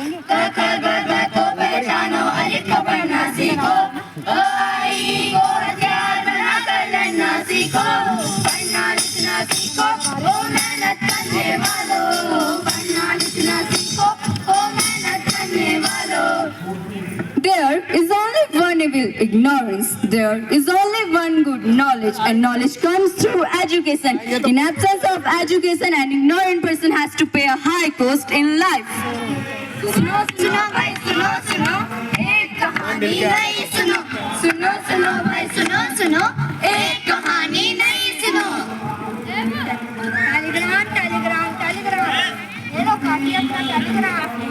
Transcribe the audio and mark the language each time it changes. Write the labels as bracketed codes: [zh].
[hi] ग ग ग ग को पहचानो, अलिफ को पढ़ना सीखो। अ आ इ ई को हथियार बनाकर लड़ना सीखो। पढ़ना लिखना सीखो, ओ मेहनत करने वालों। पढ़ना लिखना सीखो, ओ मेहनत करने वालों। [en] There is only one evil, ignorance. There is only one good, knowledge. And knowledge comes through education. In absence of education, an ignorant person has to pay a high cost in life. [hi] सुनो सुनो भाई सुनो सुनो, एक कहानी नहीं सुनो। सुनो सुनो भाई सुनो सुनो, एक कहानी नहीं सुनो। टेलीग्राम टेलीग्राम टेलीग्राम, ये लो काफी अच्छा टेलीग्राम।